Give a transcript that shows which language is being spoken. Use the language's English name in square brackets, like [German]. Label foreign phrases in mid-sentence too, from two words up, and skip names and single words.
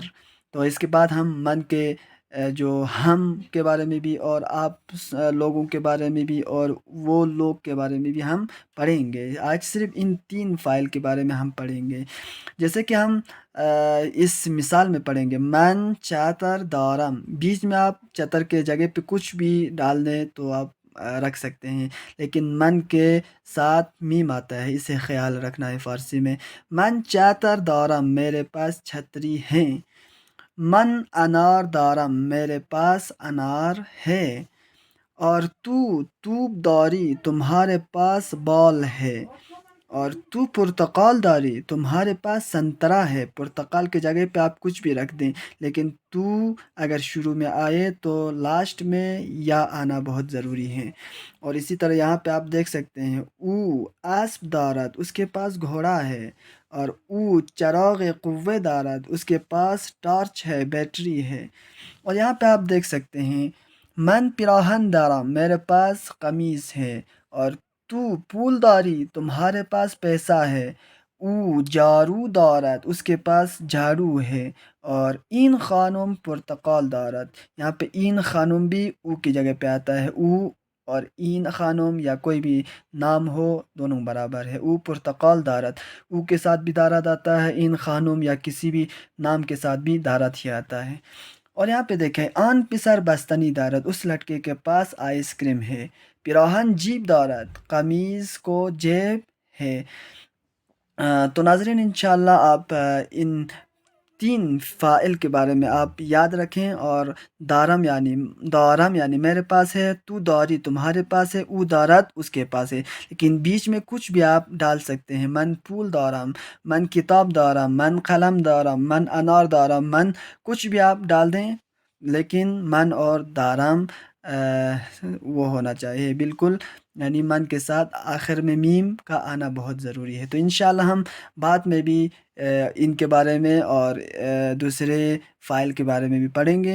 [Urdu] تو اس کے بعد ہم من کے جو ہم کے بارے میں بھی، اور آپ لوگوں کے بارے میں بھی، اور وہ لوگ کے بارے میں بھی ہم پڑھیں گے۔ آج صرف ان تین فائل کے بارے میں ہم پڑھیں گے۔ جیسے کہ ہم اس مثال میں پڑھیں گے، [Persian] من چاتر دارم۔ [Urdu] بیچ میں آپ چتر کے جگہ پہ کچھ بھی ڈال دیں تو آپ رکھ سکتے ہیں، لیکن من کے ساتھ میم آتا ہے، اسے خیال رکھنا ہے فارسی میں۔ [Persian] من چاتر دارم، [Urdu] میرے پاس چھتری ہیں۔ [Persian] من انار دارم، [Urdu] میرے پاس انار ہے۔ اور [Persian] تو داری، [Urdu] تمہارے پاس بال ہے۔ اور [Persian] تو پرتقال داری، [Urdu] تمہارے پاس سنترا ہے۔ پرتقال کی جگہ پہ آپ کچھ بھی رکھ دیں، لیکن تو اگر شروع میں آئے تو لاسٹ میں یا آنا بہت ضروری ہے۔ اور اسی طرح یہاں پہ آپ دیکھ سکتے ہیں، [Persian] او اسب دارد، [Urdu] اس کے پاس گھوڑا ہے۔ اور [Persian] او چراغ قوہ دارد، [Urdu] اس کے پاس ٹارچ ہے، بیٹری ہے۔ اور یہاں پہ آپ دیکھ سکتے ہیں، [Persian] من پیراہن دارم، [Urdu] میرے پاس قمیص ہے۔ اور [Persian] تو پول داری، [Urdu] تمہارے پاس پیسہ ہے۔ [Persian] او جارو دارد، [Urdu] اس کے پاس جھاڑو ہے۔ [Persian] اور این خانم پرتقال دارد، [Urdu] یہاں پہ [Persian] این خانم [Urdu] بھی او کی جگہ پہ آتا ہے۔ او اور [Persian] این خانم [Urdu] یا کوئی بھی نام ہو، دونوں برابر ہے۔ [Persian] او پرتقال دارد، [Urdu] او کے ساتھ بھی دارد آتا ہے، [Persian] این خانم [Urdu] یا کسی بھی نام کے ساتھ بھی دارد ہی آتا ہے۔ اور یہاں پہ دیکھیں، [Persian] آن پسر بستنی دارد، [Urdu] اس لڑکے کے پاس آئس کریم ہے۔ [Persian] پیراہن جیب دارد، [Urdu] قمیض کو جیب ہے۔ تو ناظرین، انشاءاللہ آپ ان تین فائل کے بارے میں آپ یاد رکھیں۔ اور دارم یعنی میرے پاس ہے، [Persian] تو داری [Urdu] تمہارے پاس ہے، [Persian] او دارت [Urdu] اس کے پاس ہے، لیکن بیچ میں کچھ بھی آپ ڈال سکتے ہیں۔ [Persian] من پھول دارم، من کتاب دارم، من قلم دارم، من انار دارم، من [Urdu] کچھ بھی آپ ڈال دیں، لیکن من اور دارم وہ ہونا چاہیے بالکل، یعنی من کے ساتھ آخر میں میم کا آنا بہت ضروری ہے۔ تو انشاءاللہ ہم بعد میں بھی ان کے بارے میں اور دوسرے فائل کے بارے میں بھی پڑھیں گے۔